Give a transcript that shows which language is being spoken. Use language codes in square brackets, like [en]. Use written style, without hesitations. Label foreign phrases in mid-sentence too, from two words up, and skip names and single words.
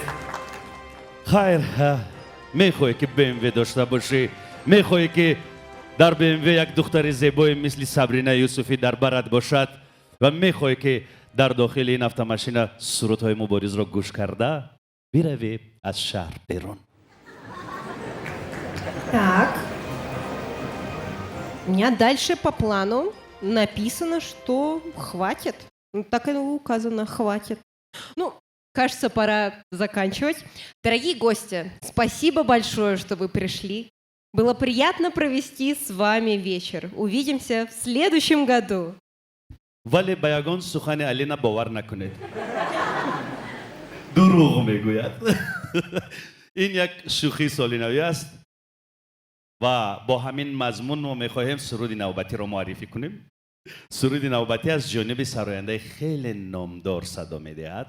[tg] Хайр, мехоҳӣ ки BMW дошта бошӣ, мехоҳӣ ки дар BMW як духтари зебои мисли Сабрина Юсуфи дар барат бошад ва мехоҳӣ ки дар дохили ин автомашина сурудҳои Муборизро гӯш карда биравӣ аз шаҳр берун. [ru] Так. У меня дальше по плану написано, что хватит. Так и указано, хватит. Ну, кажется, пора заканчивать. Дорогие гости, спасибо большое, что вы пришли. Было приятно провести с вами вечер. Увидимся в следующем году. [tg] вале ба ягон сухани Алина бовар накунед. Дурӯғ мегӯяд. ин як шӯхии солинавӣ аст ва бо ҳамин мазмун мо мехоҳем суруди навбатиро муаррифӣ кунем. суруди навбатӣ аз ҷониби сарояндаи хеле номдор садо медиҳад.